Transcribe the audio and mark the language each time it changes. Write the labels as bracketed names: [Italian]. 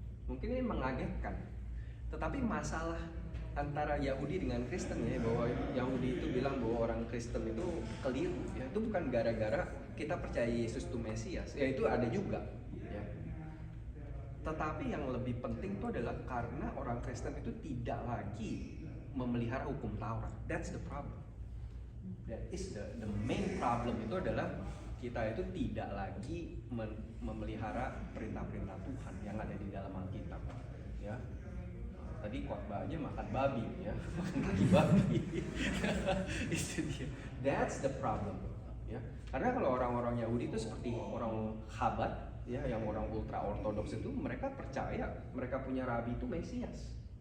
[Indonesian] Mungkin ini mengagetkan. Tetapi masalah antara Yahudi dengan Kristen ya, bahwa Yahudi itu bilang bahwa orang Kristen itu keliru ya, itu bukan gara-gara kita percaya Yesus itu Mesias, ya itu ada juga ya. Tetapi yang lebih penting itu adalah karena orang Kristen itu tidak lagi memelihara hukum Taurat. [English] That's the problem. That is the main problem. [Indonesian] Itu adalah kita itu tidak lagi memelihara perintah-perintah Tuhan yang ada di dalam Alkitab ya. Tadi khotbahnya makan babi ya, makan kaki babi. Itu dia. [English] That's the problem [Indonesian] ya. Karena kalau orang-orang Yahudi itu seperti orang Chabad ya, yang orang ultra ortodoks itu, mereka percaya mereka punya rabi itu Mesias.